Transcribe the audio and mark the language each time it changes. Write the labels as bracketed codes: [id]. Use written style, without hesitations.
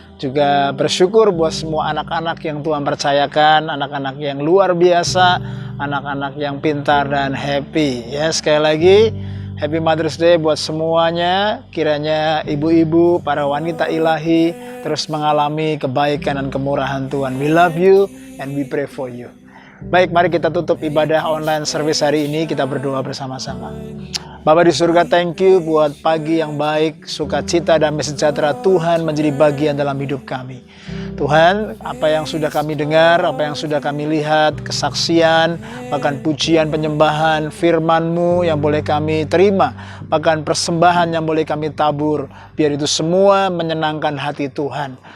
[id] Juga bersyukur buat semua anak-anak yang Tuhan percayakan, anak-anak yang luar biasa, anak-anak yang pintar dan happy. Ya, sekali lagi, Happy Mother's Day buat semuanya. Kiranya ibu-ibu, para wanita ilahi terus mengalami kebaikan dan kemurahan Tuhan. [en] We love you and we pray for you. [id] Baik, mari kita tutup ibadah online service hari ini. Kita berdoa bersama-sama. Bapa di surga, thank you buat pagi yang baik, sukacita, damai sejahtera Tuhan menjadi bagian dalam hidup kami. Tuhan, apa yang sudah kami dengar, apa yang sudah kami lihat, kesaksian, bahkan pujian, penyembahan, firman-Mu yang boleh kami terima, bahkan persembahan yang boleh kami tabur, biar itu semua menyenangkan hati Tuhan.